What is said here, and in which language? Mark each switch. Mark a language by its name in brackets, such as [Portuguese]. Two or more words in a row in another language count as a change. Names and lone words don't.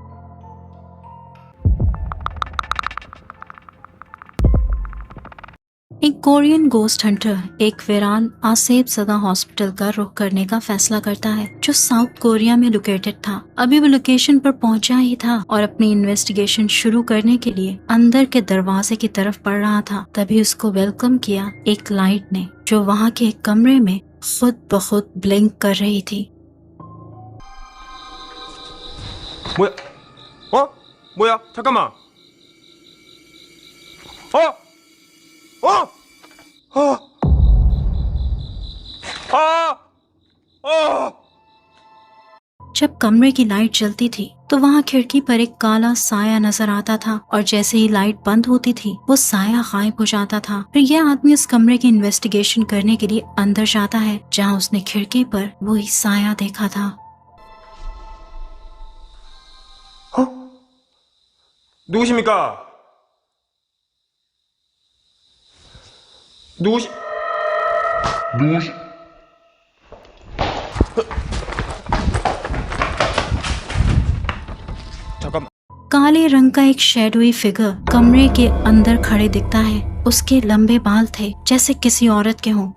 [Hindi] एक [English] Korean ghost hunter [Hindi] एक वीरान आसेब ज़दा हॉस्पिटल का रुख करने का फैसला करता है जो साउथ कोरिया में लोकेटेड था। अभी वो लोकेशन पर पहुंचा ही था और अपनी इन्वेस्टिगेशन शुरू करने के लिए अंदर के दरवाजे की तरफ बढ़ रहा था, तभी उसको वेलकम किया एक लाइट ने जो वहाँ के एक कमरे में खुद ब खुद ब्लिंक कर रही थी। [Korean] 뭐야? 잠깐만. [Hindi] जब कमरे की लाइट जलती थी तो वहाँ खिड़की पर एक काला साया नजर आता था और जैसे ही लाइट बंद होती थी वो साया गायब हो जाता था। फिर यह आदमी उस कमरे की इन्वेस्टिगेशन करने के लिए अंदर जाता है जहाँ उसने खिड़की पर वही साया देखा था। [Korean] 누구십니까? 잠깐. [Hindi] काले रंग का एक [English] shadowy figure [Hindi] कमरे के अंदर खड़े दिखता है। उसके लंबे बाल थे जैसे किसी औरत के हों।